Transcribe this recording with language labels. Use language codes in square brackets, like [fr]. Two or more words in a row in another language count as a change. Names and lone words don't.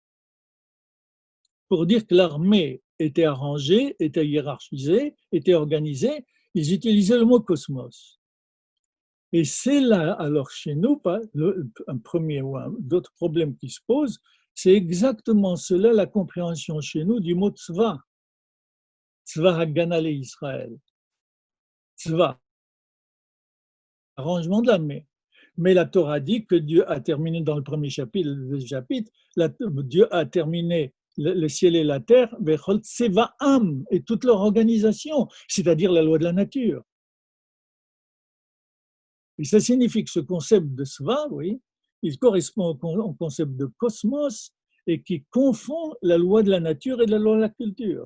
[fr] Pour dire que l'armée était arrangée, était hiérarchisée, était organisée, ils utilisaient le mot cosmos. Et c'est là, alors chez nous, un premier ou d'autres problèmes qui se posent, c'est exactement cela la compréhension chez nous du mot tzva. Tzva Hagana le Israël. Tzva, arrangement de l'armée. Mais la Torah dit que Dieu a terminé dans le premier chapitre, Dieu a terminé le ciel et la terre, et toute leur organisation, c'est-à-dire la loi de la nature. Et ça signifie que ce concept de Sva, oui, il correspond au concept de cosmos et qui confond la loi de la nature et la loi de la culture.